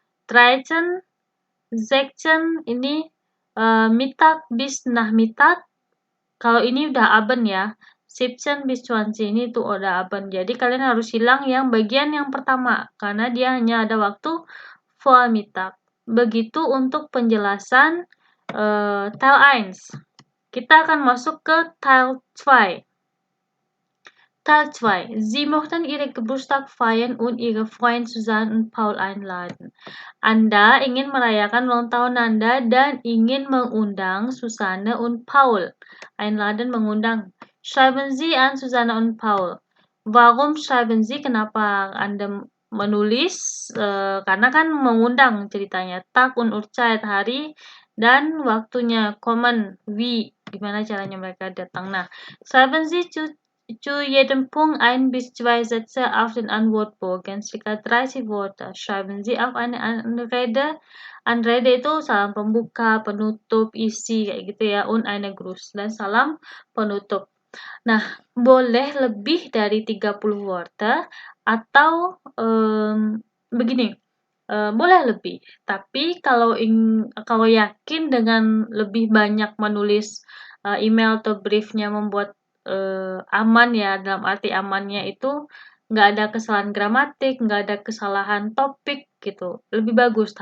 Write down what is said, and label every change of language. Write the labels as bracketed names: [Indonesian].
[German] 13, 16 ini Mittag bis Nachmittag. [Indonesian] Kalau ini udah Abend ya. 17 bis 20 ini tuh udah Abend. Jadi kalian harus hilang yang bagian yang pertama karena dia hanya ada waktu Vormittag. Begitu untuk penjelasan Teil 1. Kita akan masuk ke Teil 2. Teil 2. [German] Sie möchten Ihre Geburtstag feiern und Ihre Freunde Susanne und Paul einladen. [Indonesian] Anda ingin merayakan ulang tahun Anda dan ingin mengundang Susanne und Paul. Einladen, mengundang. [German] Schreiben Sie an Susanne und Paul. Warum schreiben Sie? [Indonesian] Kenapa Anda menulis? Karena kan mengundang ceritanya. [German] Tag und Uhrzeit, [Indonesian] hari dan waktunya. [German] Kommen, wie, [Indonesian] gimana caranya mereka datang. [German] Nah, schreiben Sie zu jedem Punkt 1 bis 2 Sätze auf den Antwortbogen, circa 30 Worte. Schreiben Sie auf eine Anrede. [Indonesian] Anrede itu salam pembuka, penutup, isi, kayak gitu ya. [German] Und eine Gruß, [Indonesian] dan salam penutup. Nah, boleh lebih dari 30 worte atau begini, boleh lebih, tapi kalau yakin dengan lebih banyak menulis, email atau brief-nya membuat, aman ya, dalam arti amannya itu nggak ada kesalahan gramatik, nggak ada kesalahan topik gitu, lebih bagus.